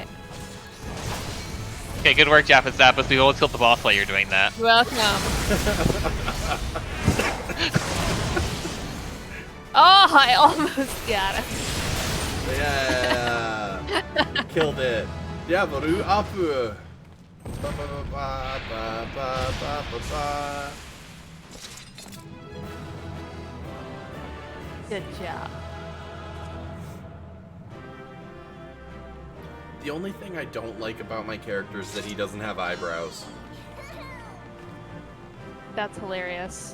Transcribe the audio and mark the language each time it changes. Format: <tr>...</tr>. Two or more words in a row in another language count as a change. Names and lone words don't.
<en>Okay, good work, Jaff and Zappos. We won't kill the boss while you're doing that. Welcome. Oh, I almost got it. Yeah. Killed it. Diabolu Apu. Ba, ba, ba, ba, ba, ba, ba, ba. Good job. The only thing I don't like about my character is that he doesn't have eyebrows. that's hilarious.</en>